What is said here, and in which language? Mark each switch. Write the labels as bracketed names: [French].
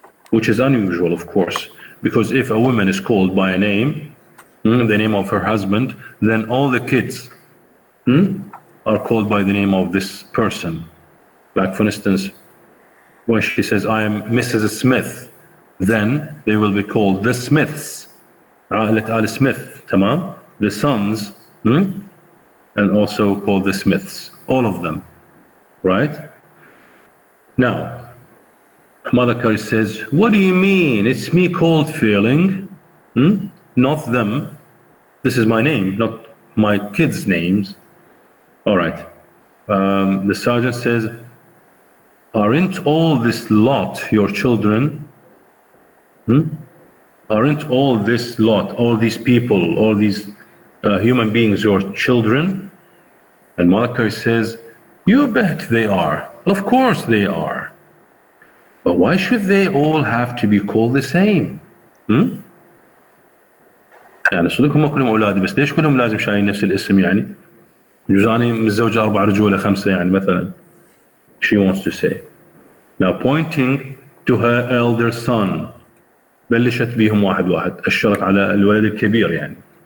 [English] Which is unusual, of course, because if a woman is called by a name, the name of her husband, then all the kids are called by the name of this person. Like, for instance, when she says, I am Mrs. Smith, then they will be called the Smiths. [Arabic] عائلة آل Smith, تمام? [English] The sons, and also called the Smiths. All of them, right? Now, Mother Courage says, what do you mean? It's me called Fearling, not them. This is my name, not my kids' names. All right. The sergeant says, aren't all this lot your children? Aren't all this lot, all these people, all these human beings your children? And Mother Courage says, you bet they are. Of course they are. But why should they all have to be called the same? [Arabic] يعني صدقهم ما كلهم أولادي بس ليش كلهم لازم شايلين نفس الاسم يعني؟ جوزاني متزوجة 4 رجولة 5 يعني مثلا. [English] She wants to say. Now pointing to her elder son. [Arabic] بلشت بيهم واحد. أشرت على الولد الكبير يعني.